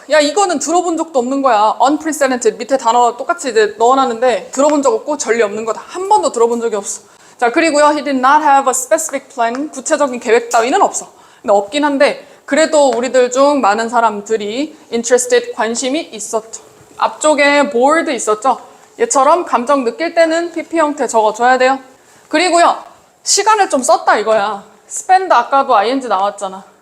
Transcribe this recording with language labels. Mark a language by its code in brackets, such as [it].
[ko] 야, 이거는 들어본 적도 없는 거야. [en] unprecedented. [ko] 밑에 단어 똑같이 이제 넣어놨는데 들어본 적 없고 전례 없는 거다. 한 번도 들어본 적이 없어. 자, 그리고요, [en] he did not have a specific plan. [ko] 구체적인 계획 따위는 없어. 근데 없긴 한데 그래도 우리들 중 많은 사람들이 interested, 관심이 있었죠. 앞쪽에 bored 있었죠. 얘처럼 감정 느낄 때는 PP 형태 적어줘야 돼요. 그리고요, 시간을 좀 썼다 이거야. spend 아까도 ing 나왔잖아.